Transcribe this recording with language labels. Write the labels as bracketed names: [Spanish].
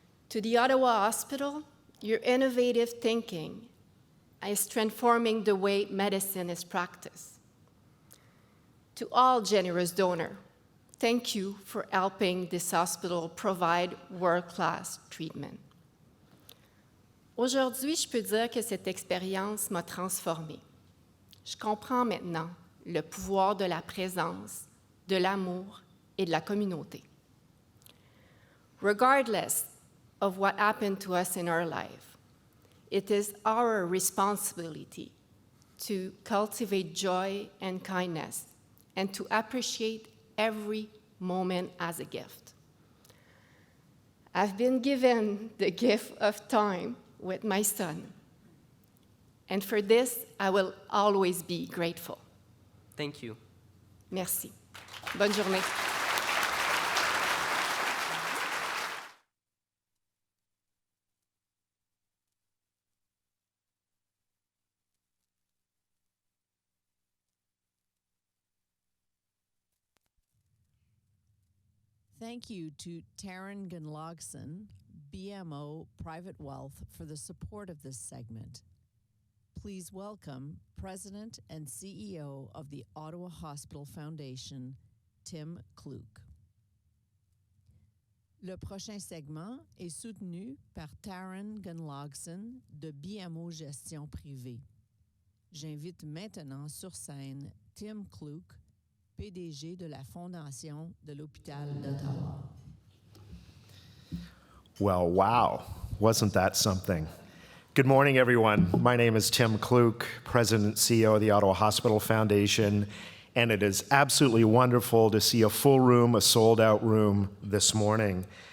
[English] To the Ottawa Hospital, your innovative thinking is transforming the way medicine is practiced. To all generous donors, thank you for helping this hospital provide world-class treatment. [French] Aujourd'hui, je peux dire que cette expérience m'a transformée. Je comprends maintenant le pouvoir de la présence, de l'amour et de la communauté. [English] Regardless of what happened to us in our life, it is our responsibility to cultivate joy and kindness and to appreciate every moment as a gift. I've been given the gift of time with my son, and for this, I will always be grateful. Thank you. [French] Merci. Bonne journée. [English] Thank you to Taryn Gunlogson, BMO Private Wealth, for the support of this segment. Please welcome President and CEO of the Ottawa Hospital Foundation, Tim Kluke. [French] Le prochain segment est soutenu par Taryn Gunlogson de BMO Gestion Privée. J'invite maintenant sur scène Tim Kluke, PDG de la Fondation de l'Hôpital d'Ottawa. [English] Well, wow, wasn't that something? Good morning, everyone. My name is Tim Kluke, President and CEO of the Ottawa Hospital Foundation, and it is absolutely wonderful to see a full room, a sold-out room this morning.